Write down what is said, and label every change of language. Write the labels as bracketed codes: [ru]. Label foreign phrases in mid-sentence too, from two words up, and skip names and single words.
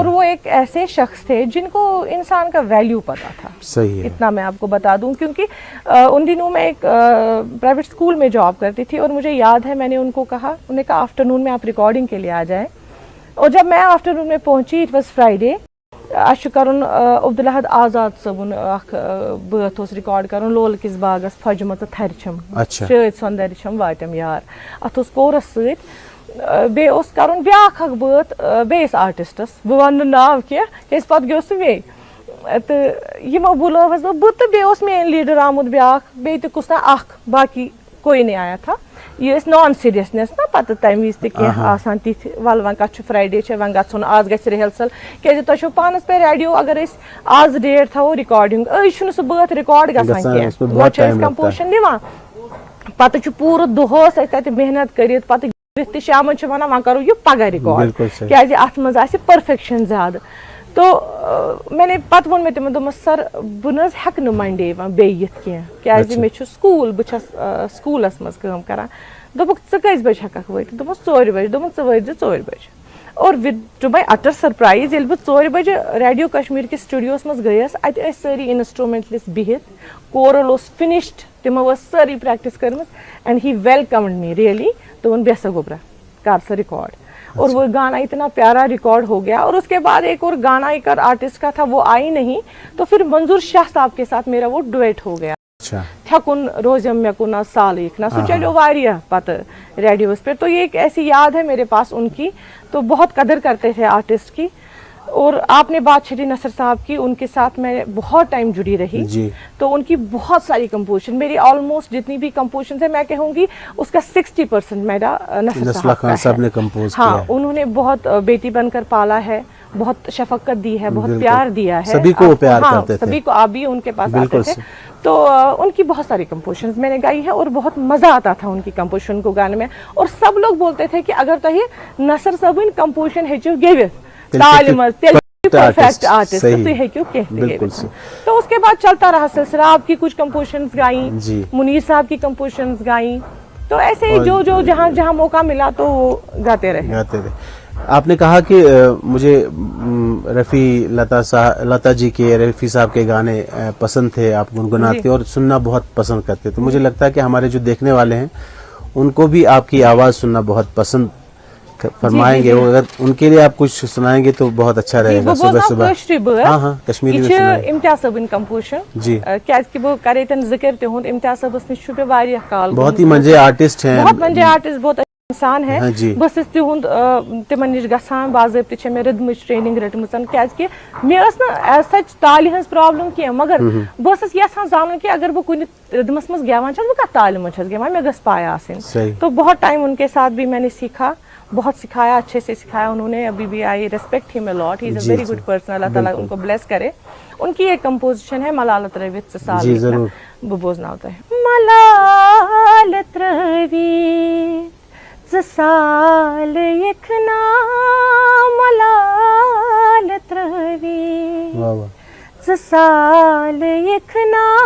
[ur] اور وہ ایک ایسے شخص تھے جن کو انسان کا ویلیو پتا تھا. صحیح ہے, اتنا میں آپ کو بتا دوں کیونکہ ان دنوں میں ایک پرائیویٹ اسکول میں جاب کرتی تھی اور مجھے یاد ہے میں نے ان کو کہا, انہوں نے کہا آفٹرنون میں آپ ریکارڈنگ کے لیے آ جائیں. اور جب میں آفٹرنون میں پہنچی, [en] it was Friday, [ks] اچھا کرن عبدالحد آزاد صٲبُن اکھ بٲتھ اوس رِکارڈ کرُن لول کِس باغس پھجمہ تہٕ تھرِ چھم شٲدۍ سۄندرِ چھم واتٮ۪م یار, اتھ اوس کورس سۭتۍ, بیٚیہِ اوس کرُن بیٛاکھ اکھ بٲتھ بیٚیِس آرٹسٹس, بہٕ ونہٕ نہٕ ناو کینٛہہ کیازِ پتہٕ گیو سُہ بیٚیہِ, تہٕ یِمو بُلٲوہس بہٕ تہٕ بیٚیہِ اوس میٲنۍ لیٖڈر آمُت بیٛاکھ, بیٚیہِ تہِ کُس تام اکھ, [ur] باقٕے کوئی نہیں آیا تھا. [ks] یہ ٲسۍ نان سیٖریسنٮ۪س نا پتہٕ تمہِ وِزِ تہِ کینٛہہ آسان تِتھۍ, ول وۄنۍ کتھ چھُ فرٛایڈے چھِ وۄنۍ گژھُن, آز گژھِ رِہرسل, کیازِ تۄہہِ چھو پانس پے ریڈیو اگر أسۍ آز ڈیٹ تھاوو رِکارڈنگ, أزۍ چھُنہٕ سُہ بٲتھ رِکارڈ گژھان کینٛہہ, گۄڈٕ چھِ أسۍ کمپوزِشن دِوان, پتہٕ چھُ پوٗرٕ دۄہس أسۍ تتہِ محنت کٔرِتھ, پتہٕ گٔژھِتھ تہِ شامن چھِ ونان وۄنۍ کرو یہِ پگاہ رِکارڈ کیازِ اتھ منٛز آسہِ پٔرفیکشن زیادٕ. [ur] تو میں نے [ks] پتہٕ ووٚن مےٚ تِمن دوٚپمس سر بہٕ نہٕ حظ ہٮ۪کہٕ نہٕ منڈے وۄنۍ بیٚیہِ یِتھ کینٛہہ کیازِ مےٚ چھُ سکوٗل, بہٕ چھس سکوٗلس منٛز کٲم کران. دوٚپُکھ ژٕ کٔژِ بجہِ ہٮ۪ککھ وٲتِتھ, دوٚپمس 4 بجہِ, دوٚپُن ژٕ وٲتۍ زِ 4 بجہِ. اور ود [en] to my utter surprise [ks] ییٚلہِ بہٕ 4 بجہِ ریڈیو کشمیٖر کِس سٹوڈیوس منٛز گٔیس, اتہِ ٲسۍ سٲری انسٹرومینٹلس بِہِتھ, کورل اوس فِنشڈ, تِمو ٲس سٲری پریکٹس کٔرمٕژ, [en] and he welcomed me really, [ks] دوٚپُن بیٚہہ سا گوبرا کر سا ریکارڈ. [ur] اور وہ گانا اتنا پیارا ریکارڈ ہو گیا. اور اس کے بعد ایک اور گانا ایک اور آرٹسٹ کا تھا, وہ آئی نہیں, تو پھر منظور شاہ صاحب کے ساتھ میرا وہ ڈویٹ ہو گیا, [ks] تھکن روزم مے کُنا سال لکھنا, سُہ چلیو واریاہ پتہٕ ریڈیوس پہ. [ur] تو یہ ایک ایسی یاد ہے میرے پاس ان کی, تو بہت قدر کرتے تھے آرٹسٹ کی. اور آپ نے بات چھیڑی نصر صاحب کی, ان کے ساتھ میں بہت ٹائم جڑی رہی, تو ان کی بہت ساری کمپوزیشن, میری آلموسٹ جتنی بھی کمپوزیشن ہے میں کہوں گی اس کا 60% میرا نصر صاحب نے کمپوز کیا. ہاں, انہوں نے بہت بیٹی بن کر پالا ہے, بہت شفقت دی ہے, بہت پیار دیا ہے, سبھی کو پیار کرتے تھے, سبھی کو. آپ بھی ان کے پاس آتے تھے, تو ان کی بہت ساری کمپوزیشن میں نے گائی ہے, اور بہت مزہ آتا تھا ان کی کمپوزیشن کو گانے میں. اور سب لوگ بولتے تھے کہ [ks] اگر تھی نصر صٲبٕنۍ کمپوزیشن ہیٚچھِو گیوِتھ تالہِ منٛز, تیٚلہِ [en] perfect artist [ks] تُہۍ ہیٚکِو کینٛہہ تہِ گیوِتھ. [ur] تو اس کے بعد چلتا رہا سلسلہ, آپ کی کچھ کمپوزیشنز گائیں, منیر صاحب کی کمپوزیشنز گائیں, تو ایسے ہی جو جہاں جہاں موقع ملا تو وہ گاتے رہے. آپ نے کہا کہ مجھے رفیع لتا جی کے, رفیع صاحب کے گانے پسند تھے, آپ گنگناتے اور سننا بہت پسند کرتے. تو مجھے لگتا ہے کہ ہمارے جو دیکھنے والے ہیں ان کو بھی آپ کی آواز سننا بہت پسند فرمائیں گے. اگر ان کے لیے آپ کچھ سنائیں گے تو بہت اچھا رہے گا. صبح صبح ہاں ہاں کشمیری میں سنائیں. [ks] امتیاز صٲبٕنۍ کمپوزیشن, جی کیازِ کہ بہٕ کرے تن ذکر تِہُنٛد, امتیاز صٲبس نِش چھُ مےٚ واریاہ کال, [ur] بہت ہی منجے آرٹسٹ ہیں, بہت منجے آرٹسٹ, بہت انسان ہے. [ks] بہٕ ٲسٕس تِہُنٛد تِمن نِش گژھان, باضٲبطہٕ چھےٚ مےٚ رٔدمٕچ ٹریننگ رٔٹمٕژ, کیازِ کہ مےٚ ٲس نہٕ [en] as such [ks] تالہِ ہٕنٛز پرابلم کینٛہہ, مگر بہٕ ٲسٕس یژھان زانُن کہ اگر بہٕ کُنہِ رٔدمس منٛز گٮ۪وان چھَس, بہٕ کتھ تالہِ منٛز چھَس گٮ۪وان, مےٚ گٔژھ پاے آسٕنۍ. [ur] تو بہت ٹائم ان کے ساتھ بھی میں نے سیکھا, بہت سکھایا, اچھے سے سکھایا انہوں نے. ابھی بھی [en] I respect him a lot, he is a very good person, [ur] اللہ تعالیٰ ان کو بلیس کرے. ان کی ایک کمپوزیشن ہے [ks] ملالت رٲوِتھ ژٕ سال لِکھنا, بہٕ بوزناو تۄہہِ. ملالت رٲوِتھ ژٕ سال لِکھنا, ملالت رٲوِتھ ژٕ سال لِکھنا,